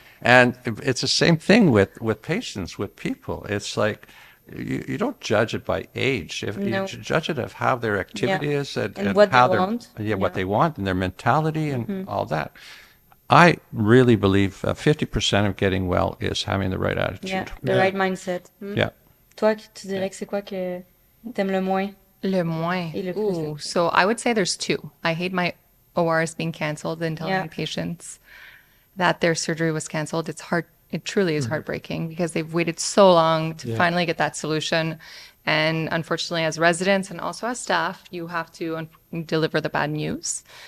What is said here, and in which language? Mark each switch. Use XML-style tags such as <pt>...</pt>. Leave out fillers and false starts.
<en>And it's the same thing with patients, with people. It's like you don't judge it by age. If No. you judge it of how their activity is And what how they they're want. what they want and their mentality and Mm-hmm. all that. I really believe 50% of getting well is having the right attitude. Yeah, the Yeah. right mindset. Yeah.</en> <fr>Toi, tu dirais que c'est quoi que t'aimes le moins? Le moins. Et le plus.</fr> <en>Ooh, so I would say there's two. I hate my ORs being canceled and telling Yeah. patients that their surgery was canceled. It's hard. It truly is heartbreaking because they've waited so long to Yeah. finally get that solution. And unfortunately, as residents and also as staff, you have to deliver the bad news.</en>